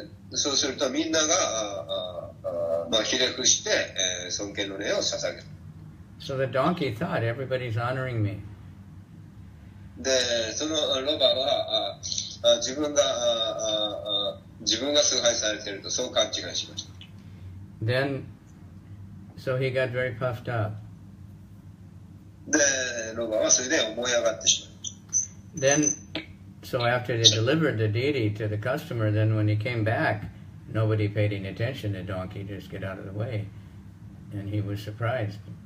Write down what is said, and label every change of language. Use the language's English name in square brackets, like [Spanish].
[Japanese] そうするとみんながひれ伏して、尊敬の礼を捧げる。 [English] So the donkey thought, everybody's honoring me. [Japanese] で、そのロバは自分が崇拝されているとそう勘違いしました。 [English] Then, so he got very puffed up. [Japanese] で、ロバはそれで思い上がってしまいました。 [English] Then, so after they delivered the deity to the customer, then when he came back, nobody paid any attention. The donkey just get out of the way, and he was surprised.